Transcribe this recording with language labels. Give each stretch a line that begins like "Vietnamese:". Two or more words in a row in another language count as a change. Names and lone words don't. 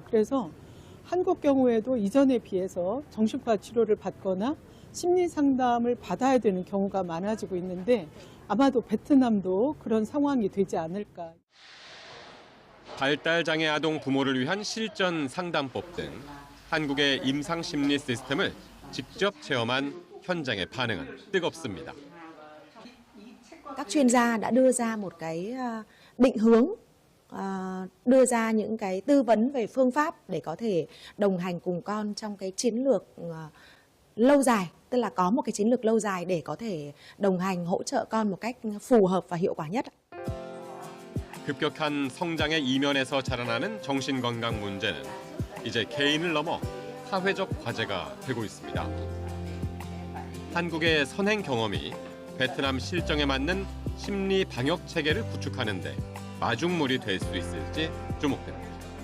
Korean: 그래서 한국 경우에도 이전에 비해서 정신과 치료를 받거나 심리 상담을 받아야 되는 경우가 많아지고 있는데 아마도 베트남도 그런 상황이 되지 않을까. 발달장애 아동 부모를 위한 실전 상담법 등 한국의 임상 심리 시스템을 직접 체험한 현장의 반응은 뜨겁습니다.
Vietnamese: Các chuyên gia đã đưa ra một cái định hướng, đưa ra những cái tư vấn về phương pháp để có thể đồng hành cùng con trong cái chiến lược lâu dài, tức là có một cái chiến lược lâu dài để có thể đồng hành hỗ trợ con một cách phù hợp và hiệu quả nhất.
Korean: 급격한 성장의 이면에서 자라나는 정신건강 문제는 이제 개인을 넘어 사회적 과제가 되고 있습니다. 한국의 선행 경험이 베트남 실정에 맞는 심리 방역 체계를 구축하는 데 마중물이 될 수 있을지 주목됩니다.